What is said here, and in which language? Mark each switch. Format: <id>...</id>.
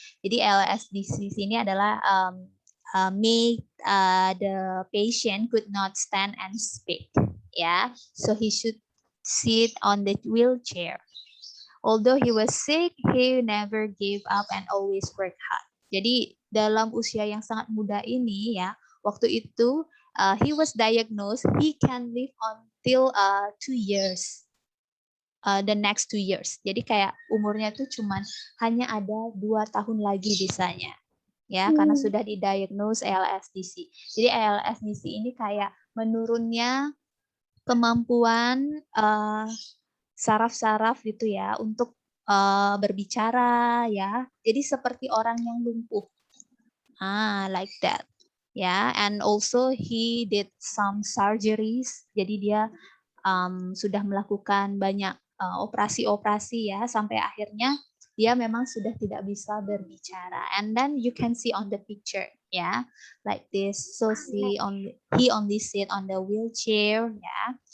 <id>Jadi ALS disease ini adalah</id> <en>make the patient could not stand and speak, yeah, so he should sit on the wheelchair. Although he was sick, he never gave up and always worked hard.</en> <id>Jadi dalam usia yang sangat muda ini, ya, waktu itu</id> <en>he was diagnosed, he can live until 2 years. The next 2 years.</en> <id>Jadi kayak umurnya tuh cuman hanya ada 2 tahun lagi bisanya. Ya, karena sudah didiagnose ALS-DC. Jadi ALS-DC ini kayak menurunnya kemampuan saraf-saraf gitu ya untuk berbicara ya. Jadi seperti orang yang lumpuh.</id> <en>Like that. Ya, and also he did some surgeries.</en> <id>Jadi dia sudah melakukan banyak operasi-operasi ya sampai akhirnya dia memang sudah tidak bisa berbicara.</id> <en>And then you can see on the picture, ya, like this. So he only sit on the wheelchair, ya.</en>